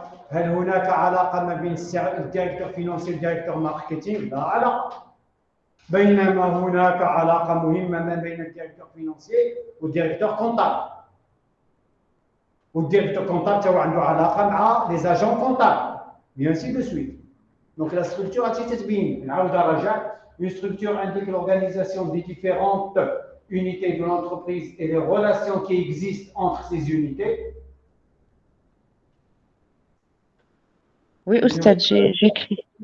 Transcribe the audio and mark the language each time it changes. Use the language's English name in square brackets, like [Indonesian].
[Arabic] هل هناك علاقة ما بين الدايركتور فينانسي والدايركتور ماركتينغ؟ لا علاقة. بينما هناك علاقة مهمة ما بين الدايركتور فينانسي والدايركتور كونتابل. والدايركتور كونتابل تاعو عنده علاقة مع لي زاجون كونتابل. [French] Bien ainsi de suite. Donc la structure a été تبين. [Arabic] نعاود نرجع. [French] Une structure indique l'organisation des différentes unités de l'entreprise et les relations qui existent entre ces unités. Oui, Oustad, j'écris.